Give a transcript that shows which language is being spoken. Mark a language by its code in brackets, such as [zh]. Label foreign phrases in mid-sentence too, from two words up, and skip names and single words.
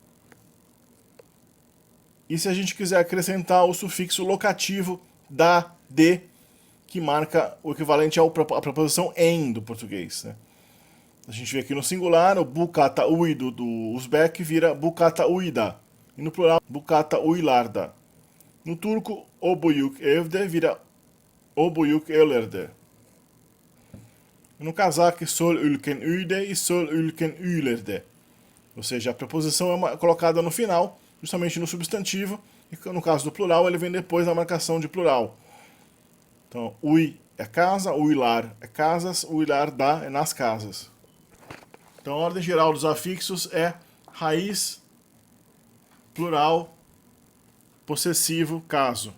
[pt] E se a gente quiser acrescentar o sufixo locativo da, de, que marca o equivalente à preposição em do português, né? A gente vê aqui no singular, o [uz] bukata ui [pt] do uzbek vira bukata uida. E no plural, [uz] bukata uylarda. [pt] No turco, o [tr] buyuk evde [pt] vira o [tr] buyuk evlerde. [pt] E no cazaque, [kk] sol ülken uyde [pt] e [kk] sol ülken uylerde. [pt] Ou seja, a preposição é colocada no final, justamente no substantivo, e no caso do plural, ele vem depois da marcação de plural. Então, ui é casa, uilar é casas, [uz] uilar da [pt] é nas casas. Então a ordem geral dos afixos é raiz, plural, possessivo, caso.